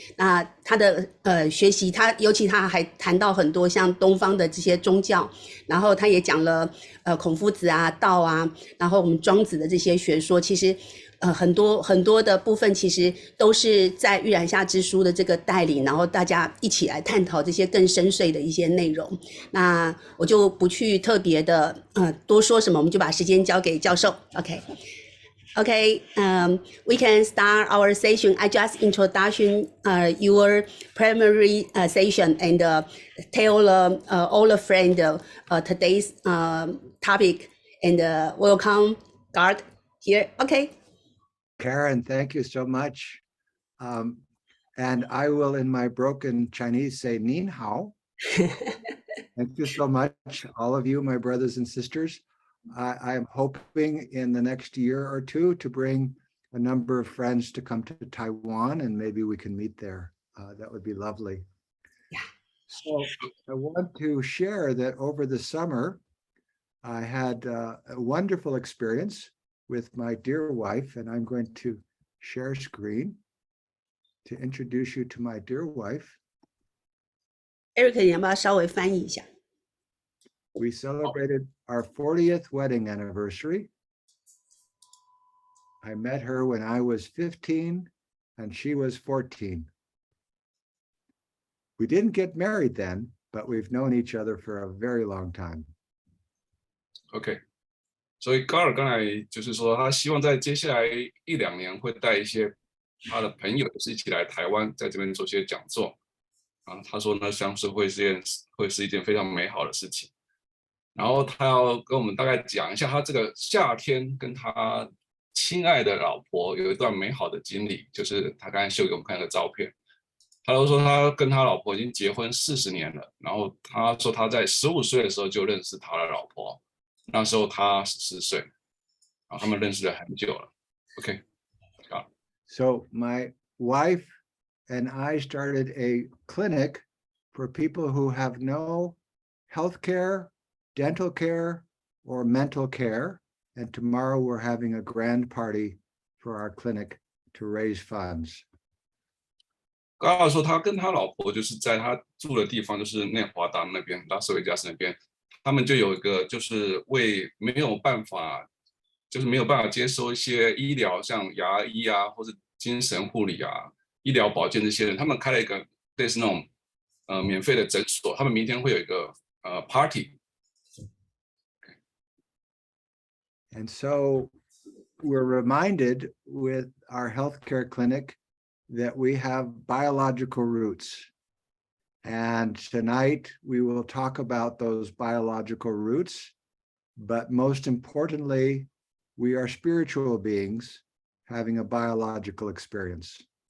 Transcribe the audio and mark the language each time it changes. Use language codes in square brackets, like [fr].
[zh] 那他的学习，尤其他还谈到很多像东方的这些宗教，然后他也讲了孔夫子啊、道啊，然后我们庄子的这些学说，其实很多的部分其实都是在预览下之书的这个带领，然后大家一起来探讨这些更深邃的一些内容。那我就不去特别的多说什么，我们就把时间交给教授。 [en] OK, we can start our session. I just introduction your primary session and tell all the friend today's topic, and welcome God here. Okay. Karen, thank you so much. And I will, in my broken Chinese, say Nin Hao. Thank you so much, all of you, my brothers and sisters. I am hoping in the next year or two to bring a number of friends to come to Taiwan, and maybe we can meet there. That would be lovely. Yeah. So I want to share that over the summer, I had a wonderful experience with my dear wife, and I'm going to share screen to introduce you to my dear wife. [zh] Eric， 你要不要稍微翻译一下？ [en] We celebrated our 40th wedding anniversary. I met her when I was 15 and she was 14. We didn't get married then, but we've known each other for a very long time. [zh] OK， 所以高尔刚才就是说，他希望在接下来1、2年会带一些他的朋友，就是一起来台湾，在这边做些讲座。他说呢，相信会是一件非常美好的事情。然后他要跟我们大概讲一下他这个夏天跟他亲爱的老婆有一段美好的经历，就是他刚才秀给我们看的照片。他都说他跟他老婆已经结婚40年了，然后他说他在15岁的时候就认识他的老婆，那时候他14岁，然后他们认识了很久了。 OK， 好。 [en] So my wife and I started a clinic for people who have no health care, dental care, or mental care. And tomorrow we're having a grand party for our clinic to raise funds. [zh] 刚刚说他跟他老婆就是在他住的地方，就是内华达那边，拉斯维加斯那边，他们就有一个就是为没有办法接收一些医疗，像牙医啊，或是精神护理啊、医疗保健这些人，他们开了一个类似那种免费的诊所，他们明天会有一个party。 [en] And so we're reminded with our healthcare clinic that we have biological roots. And tonight we will talk about those biological roots. But most importantly, we are spiritual beings having a biological experience.